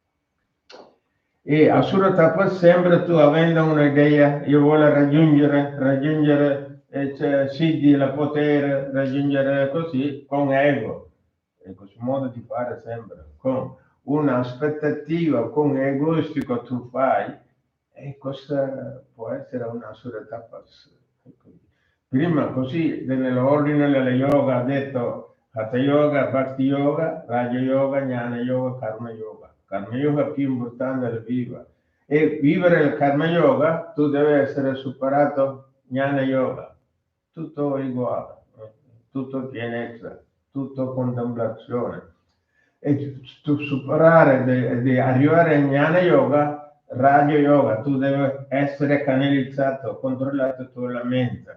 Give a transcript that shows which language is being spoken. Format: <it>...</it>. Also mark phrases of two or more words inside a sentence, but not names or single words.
<it>E a Suratapas sembra tu avendo un'idea, io voglio raggiungere Siddhi, la potere, raggiungere così, con ego, e questo modo di fare sempre, con un'aspettativa, con egoistico tu fai, e questa può essere una Suratapas. Prima così, nell'ordine della yoga ha detto Hatha Yoga, Bhakti Yoga, Raja Yoga, Jnana Yoga, Karma Yoga. Karma Yoga più importante è viva. E vivere il Karma Yoga, tu devi essere superato Jnana Yoga. Tutto uguale, tutto pienezza, tutto contemplazione. E tu superare, di arrivare a Jnana Yoga, Raja Yoga, tu devi essere canalizzato, controllato tu la mente.</it>